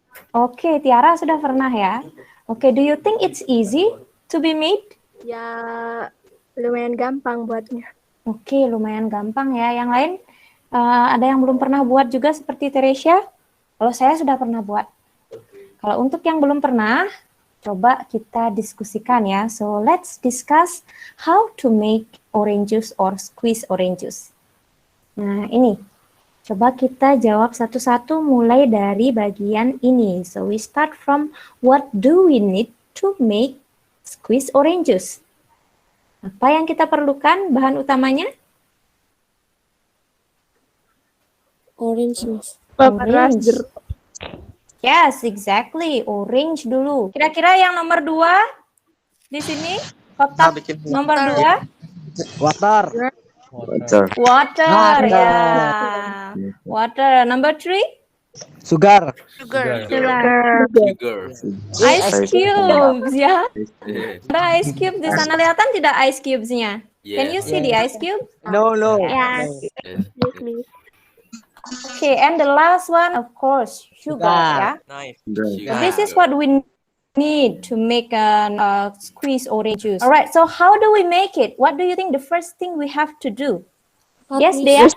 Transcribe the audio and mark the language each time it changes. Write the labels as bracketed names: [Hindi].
[Indonesian] Oke, Tiara sudah pernah ya. [English] Oke, do you think it's easy to be made? [Indonesian] Ya, lumayan gampang buatnya. Oke, lumayan gampang ya. Yang lain, ada yang belum pernah buat juga seperti Teresia? Kalau saya sudah pernah buat. Kalau untuk yang belum pernah, coba kita diskusikan ya. [English] So, let's discuss how to make orange juice or squeeze orange juice. [Indonesian] Nah, ini. Coba kita jawab satu-satu mulai dari bagian ini. [English] So, we start from what do we need to make squeeze orange juice? [Indonesian] Apa yang kita perlukan bahan utamanya? [English] Orange, Miss. Orange. Yes, exactly. [Indonesian] Orange dulu. Kira-kira yang nomor 2 di sini? Kotak nomor 2? [English] Water. Water. Water, Water. yeah. Water. Number 3, Sugar. Sugar. Sugar. ice cubes, ya. Yeah. [Indonesian] Ada ice cube di sana, kelihatan tidak ice cubes-nya? [English] Can you Yes. see the ice cube? No, no. Yes. Yes. Yes, Miss. Okay, and the last one, of course, sugar, ya. Nice. Sugar. This is what we need to make a squeeze orange juice. All right, so how do we make it? What do you think the first thing we have to do? Yes, Dea?